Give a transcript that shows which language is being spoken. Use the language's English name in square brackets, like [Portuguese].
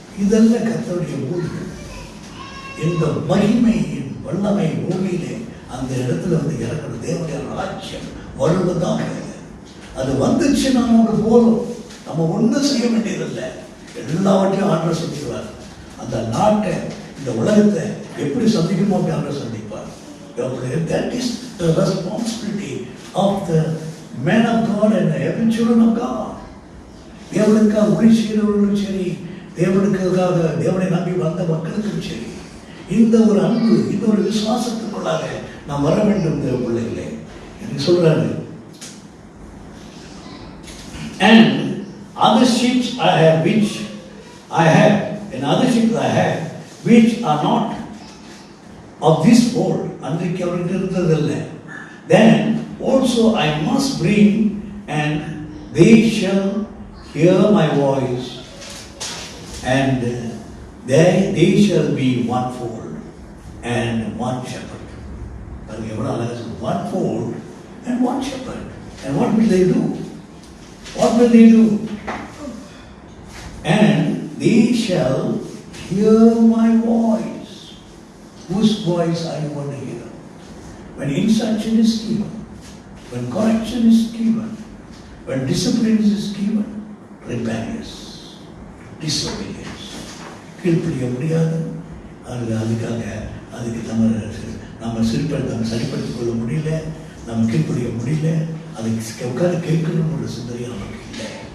[Tamil] இதெல்லாம் கர்த்தருடைய ஊழியம். இந்த மகிமையின் வல்லமை பூமியிலே அந்த இடத்துல வந்து இறக்கிற தேவனுடைய ராஜ்யம் வருவதாக. அது வந்துச்சுன்னா நமக்கு போதும், நம்ம ஒன்றும் செய்ய வேண்டியதில்லை, எல்லாவற்றையும் ஆண்டவர் சந்திப்பார். அந்த நாட்டை, இந்த உலகத்தை எப்படி சந்திக்கணுமோ அப்படி ஆண்டவர் சந்திப்பார். [English] That is the responsibility of the men of God and every children of God. [Tamil] தேவனுக்காக உரை செய்கிறவர்களும் சரி, தேவனுக்காக தேவனை நம்பி வந்த மக்களுக்கும் சரி, இந்த ஒரு அன்பு, இந்த ஒரு விசுவாசத்துக்குள்ளாக நாம் வர வேண்டும். தேவ பிள்ளைகளே, எனக்கு சொல்றாரு, [English] and other sheep I have which I have, and other sheep I have which are not of this fold. [Tamil] அன்றைக்கு அவருக்கு இருந்ததில்லை. [English] Then also I must bring, and they shall hear my voice, and they shall be one fold and one shepherd. [Tamil] பாருங்க எவ்வளவு அழகா சொல்லுங்க. [English] One fold and one shepherd. And what will they do? What will they do? And they shall hear my voice. Whose voice are you going to hear? When instruction is given, when correction is given, when discipline is given, rebellious, disobedience. [Tamil] கீழ்ப்படிய முடியாது. அதுக்கு நம்ம சரிப்படுத்திக் கொள்ள முடியல, நம்ம கீழ்ப்படிய முடியல, அதுக்கு உட்காந்து கேட்கணும்னு ஒரு சிந்தனை நமக்கு இல்லை.